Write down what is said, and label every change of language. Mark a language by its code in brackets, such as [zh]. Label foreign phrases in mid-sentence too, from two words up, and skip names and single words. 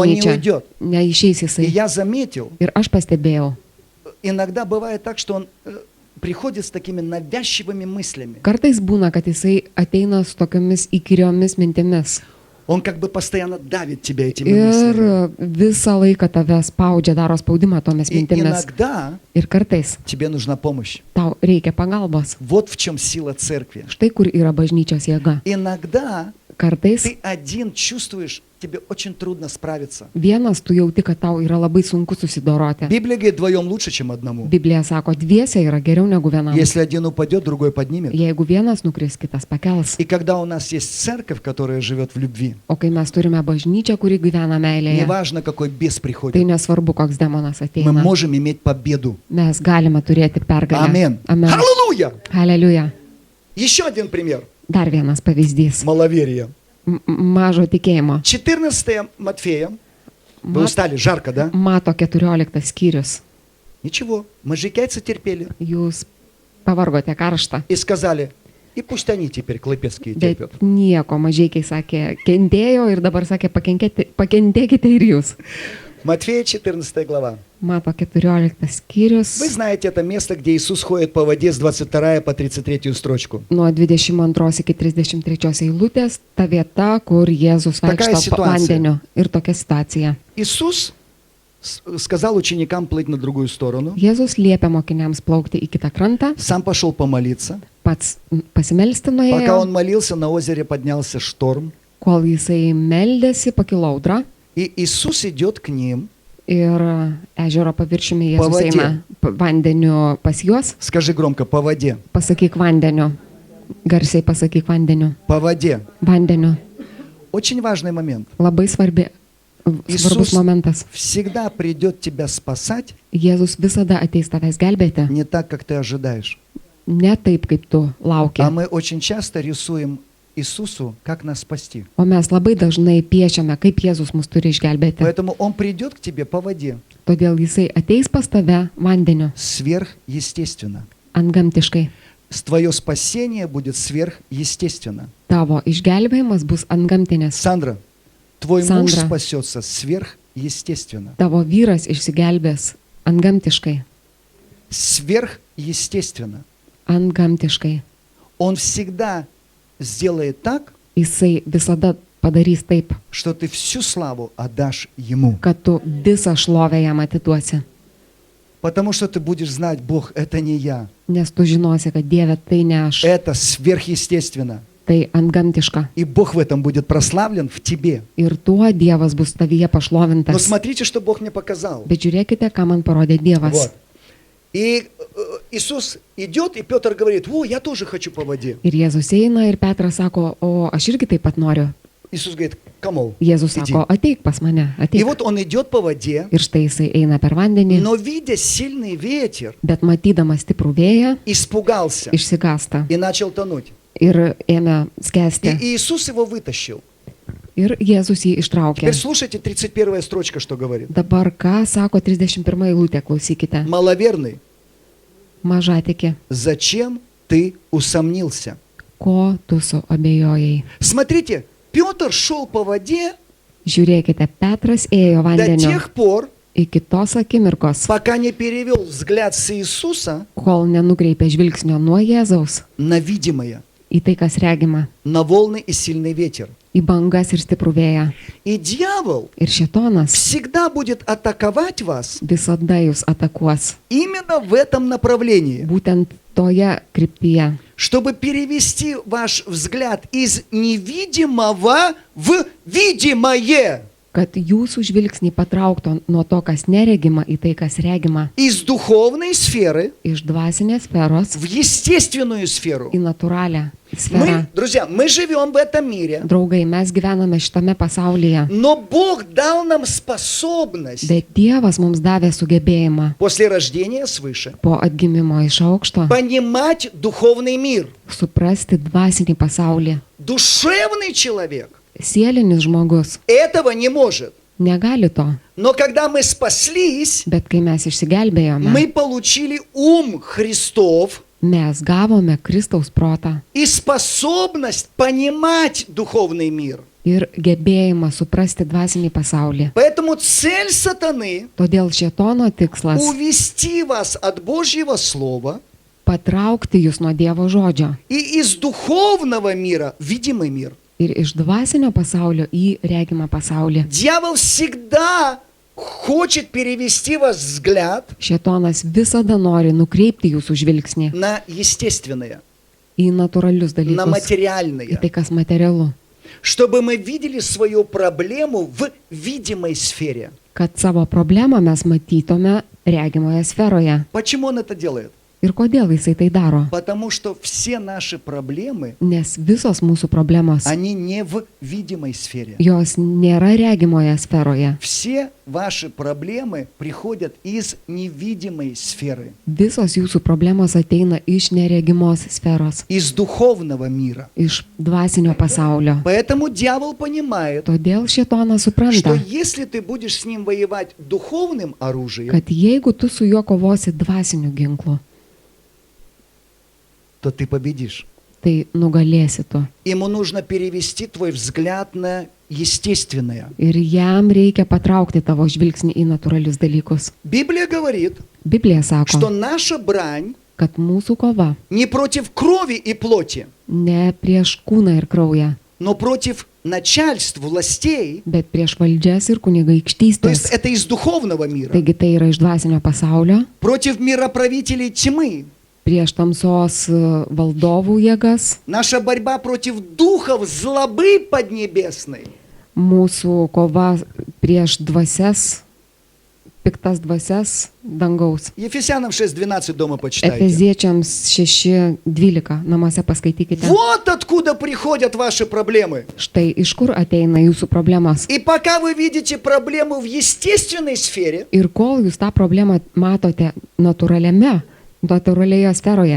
[ru] Он не [lt] bažnyčią. [ru] уйдет. [lt] Neišeis [ru] И [lt] jisai. [ru] я заметил, [lt] Ir aš pastebėjau, [ru] иногда бывает так, что он приходит с такими навязчивыми мыслями. [lt] kartais būna, kad jisai ateina su tokiamis įkyriomis mintimis. [ru] Он как бы постоянно давит тебя этими мыслями. [lt] Ir visą laiką tave spaudžia, daro spaudimą tomis [ru] И [lt] mintimis. [ru] иногда [lt] Ir kartais [ru] тебе нужна помощь. [lt] tau reikia pagalbos. [ru] Вот в чем сила церкви. [lt] Štai kur yra bažnyčios jėga. [ru] Иногда [lt] Kartais [ru] ты один чувствуешь, тебе очень трудно справиться. [lt] vienas tu jauti, kad tau yra labai sunku susidoroti. [ru] Библия говорит, вдвоем лучше, чем одному. [lt] Biblija sako, dviese yra geriau negu vienam. [ru] Если один упадет, другой поднимет. [lt] Jeigu vienas nukris, kitas pakels. [ru] И когда у нас есть церковь, которая живет в любви, [lt] O kai mes turime bažnyčią, kuri gyvena meilėje, [ru] неважно, какой бес [lt] tai [ru] приходит, [lt] nesvarbu, koks demonas [ru] мы [lt] ateina. [ru] можем иметь победу. [lt] Mes galime turėti pergalę. [ru] Амин. [lt] Amen. [ru] Аллилуйя! [lt] Aleliuja. [ru] Еще один пример. [lt] Dar vienas pavyzdys. [ru] Маловерие. [lt] Mažo tikėjimo. [ru] 14 Матфея. Вы [lt] Ma- [ru] устали, жарко, да? [lt] Mato 14 skyrius. [ru] Ничего, мужикайцы терпели. [lt] Jūs pavargote karštą. [ru] И сказали, и пусть они теперь клыпецкие [lt] Bet [ru] терпят. [lt] nieko, mažiekiai sakė, kentėjo ir dabar sakė, pakentėkite ir jūs. [ru] Матфея 14 глава. [lt] Mato 14 skyrius. [ru] Вы знаете это место, где Иисус ходит по воде с 22 по 33 строчку. [lt] Nuo 22 iki 33 eilutės, ta vieta, kur Jėzus Tokia vaikšto situacija. vandeniu. Ir tokia situacija. [ru] Иисус сказал ученикам плыть на другую сторону, [lt] Jėzus liepia mokiniams plaukti į kitą krantą, [ru] сам пошел помолиться. [lt] pats pasimelsti [ru] Пока [lt] nuėjo, [ru] он молился, на озере поднялся шторм, [lt] kol jisai meldėsi, pakilo audra [ru] и Иисус идет к ним. [lt] ir ežero paviršiumi Po Jėzus vadė. eina vandeniu pas juos. [ru] Скажи громко, по воде, [lt] Pasakyk vandeniu. Garsiai pasakyk vandeniu. [ru] по воде. [lt] Vandeniu. [ru] Очень важный момент. [lt] Labai svarbus [ru] Иисус [lt] momentas. [ru] всегда придет тебя спасать [lt] Jėzus visada ateis tavęs gelbėti. [ru] не так, как ты ожидаешь. [lt] Ne taip, kaip tu lauki. [ru] А мы очень часто рисуем Иисусу, как нас спасти. [lt] O mes labai dažnai piešiame, kaip Jėzus mus turi išgelbėti. [ru] Поэтому Он придет к тебе по воде, [lt] Todėl jisai ateis pas tave vandeniu, [ru] сверхъестественно. [lt] antgamtiškai. [ru] Твое спасение будет сверхъестественно. [lt] Tavo išgelbėjimas bus antgamtinis. [ru] Сандра, твой муж Сандра. спасется сверхъестественно. [lt] Tavo vyras išsigelbės antgamtiškai. [ru] Сверхъестественно. [lt] Antgamtiškai. [ru] Он всегда сделает так, [lt] Jisai visada padarys taip, [ru] что ты всю славу отдашь Ему. [lt] kad tu visą šlovę jam atiduosi. [ru] Потому что ты будешь знать, Бог, это не я. [lt] Nes tu žinosi, kad Dieve tai ne aš, [ru] Это сверхъестественно. [lt] tai antgamtiška. [ru] И Бог в этом будет прославлен в тебе. [lt] Ir tuo Dievas bus tavyje [ru] Но [lt] pašlovintas. [ru] смотрите, что Бог мне показал. [lt] Bet žiūrėkite, ką man parodė Dievas. [ru] Вот. И Иисус идет, и Петр говорит, о, я тоже хочу по воде. [lt] Ir Jėzus eina ir Petras sako, o aš irgi taip pat noriu. [ru] Иисус говорит, камол, [lt] Jėzus [ru] иди. [lt] sako, ateik pas mane, [ru] И [lt] ateik. [ru] вот он идет по воде, [lt] Ir štai jisai eina per vandenį, [ru] но видя сильный ветер, [lt] bet matydamas stiprų vėją, [ru] испугался [lt] išsigasta [ru] и начал тонуть. [lt] ir ėmė [ru] И [lt] skęsti. [ru] Иисус его вытащил. [lt] Ir Jėzus jį ištraukė. [ru] Теперь слушайте 31 строчка, что говорит. [lt] Dabar ką sako 31 eilutė, klausykite. [ru] Маловерный, [lt] Mažatikė, [ru] зачем ты усомнился? [lt] ko tu suabejojai. [ru] Смотрите, Петр шел по воде [lt] Žiūrėkite, Petras ėjo [ru] до [lt] vandeniu [ru] тех пор, [lt] iki tos akimirkos, [ru] пока не перевел взгляд с Иисуса [lt] kol nenukreipė žvilgsnio nuo Jėzaus [ru] на видимое, [lt] į tai, kas regima, [ru] на волны и сильный ветер. [lt] į bangas ir stiprų vėją. [ru] И дьявол [lt] Ir šėtonas [ru] всегда будет атаковать вас [lt] visada jūs atakuos. [ru] именно в этом направлении, [lt] Būtent toje kryptyje, [ru] чтобы перевести ваш взгляд из невидимого в видимое, [lt] kad jūsų žvilgsnį patrauktų nuo to, kas neregima, į tai, kas regima, [ru] из духовной сферы [lt] iš dvasinės sferos [ru] в естественную сферу. [lt] į natūralią [ru] Мы, [lt] sferą. [ru] друзья, мы живем в этом мире, [lt] Draugai, mes gyvename šitame pasaulyje, [ru] но Бог дал нам способность [lt] bet Dievas mums davė sugebėjimą [ru] после рождения свыше [lt] po atgimimo iš aukšto [ru] понимать духовный мир. [lt] suprasti dvasinį pasaulį. [ru] Душевный человек [lt] Sielinis žmogus [ru] этого не может. [lt] negali to, [ru] Но когда мы спаслись, [lt] bet kai mes išsigelbėjome, [ru] мы получили ум Христов [lt] mes gavome Kristaus protą [ru] и способность понимать духовный мир. [lt] ir gebėjimą suprasti dvasinį pasaulį. [ru] Поэтому цель сатаны [lt] Todėl šėtono tikslas [ru] увести вас от Божьего Слова [lt] patraukti jūs nuo Dievo žodžio [ru] и из духовного мира в видимый мир. [lt] ir iš dvasinio pasaulio į regimą pasaulį. [ru] Дьявол всегда хочет перевести вас взгляд [lt] Šėtonas visada nori nukreipti jūsų žvilgsnį [ru] на естественное, [lt] į natūralius [ru] на [lt] dalykus, į [ru] материальное, [lt] tai, kas materialu, [ru] чтобы мы видели свою проблему в видимой сфере. [lt] kad savo problemą mes matytume regimoje sferoje. [ru] Почему он это делает? [lt] Ir kodėl jisai tai daro? [ru] Потому что все наши проблемы, [lt] Nes visos mūsų problemos, [ru] они не в видимой сфере. [lt] jos nėra regimoje sferoje. [ru] Все ваши проблемы приходят из невидимой сферы, [lt] Visos jūsų problemos ateina iš neregimos sferos, [ru] из духовного мира. [lt] iš dvasinio pasaulio. [ru] Поэтому дьявол понимает, [lt] Todėl šėtonas [ru] что [lt] supranta, [ru] если ты будешь с ним воевать духовным оружием, [lt] kad jeigu tu su juo kovosi dvasiniu ginklu, [ru] то ты победишь. [lt] tai nugalėsi tu. [ru] Ему нужно перевести твой взгляд на естественное. [lt] Ir jam reikia patraukti tavo žvilgsnį į natūralius dalykus. [ru] Библия говорит, [lt] Biblija [ru] что [lt] sako, [ru] наша брань [lt] kad mūsų kova [ru] не против крови и плоти, [lt] ne prieš kūną ir kraują, [ru] но против начальств, властей. [lt] bet prieš valdžias ir [ru] То есть [lt] kunigaikštystės. [ru] это из духовного мира. [lt] Taigi tai yra iš dvasinio pasaulio, [ru] Против мироправителей тьмы. [lt] prieš tamsos valdovų jėgas. [ru] Наша борьба против духов злобы поднебесной. [lt] Mūsų kova prieš dvasias, piktas dvasias dangaus. [ru] Ефесянам 6:12 дома почитайте. [lt] Efeziečiams 6:12 namuose paskaitykite. [ru] Вот откуда приходят ваши проблемы. [lt] Štai iš kur ateina jūsų problemas. [ru] И пока вы видите проблему в естественной сфере, [lt] Ir kol jūs tą problemą matote natūralioje sferoje,